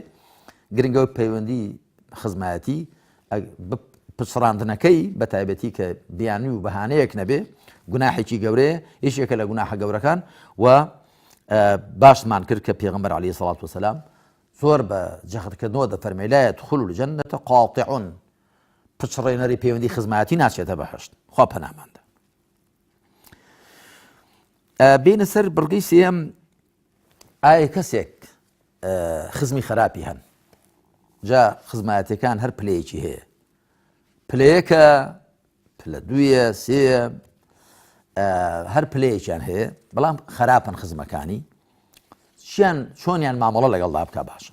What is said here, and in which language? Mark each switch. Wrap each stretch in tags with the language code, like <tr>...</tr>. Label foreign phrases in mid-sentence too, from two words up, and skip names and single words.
<ckb>گرنگەوەی پەیوەندی خزمەتی پچڕاندنەکەی بە تایبەتی کە بیانی و بەهانەیەک نەبێ، گوناحێکی گەورەیە، هیچ یەکە لە گوناحە گەورەکان. و باشمان کرد کە پێغەمبەر</ckb> <ar>عەلەیهی سەڵات وسەلام</ar> <ckb>زۆر بە جەختکردنەوە دەفەرمێ</ckb> <ar>لا يدخل الجنة قاطع،</ar> <ckb>پچڕێنەری پەیوەندی خزمەتی ناچێتە بەهەشت، خوا پەناماندا. بینە سەر بڕگەی سێم، ئایا کەسێک خزمی خراپی هەن، جا خزمەتیەکان هەر پلەیەکی هەیە، پلەیەکە، پلە دوویە، سێیە، هەر پلەیەکیان هەیە، بەڵام خراپن خزمەکانی، چۆنیان مامەڵە لەگەڵدا بکە باشە.</ckb>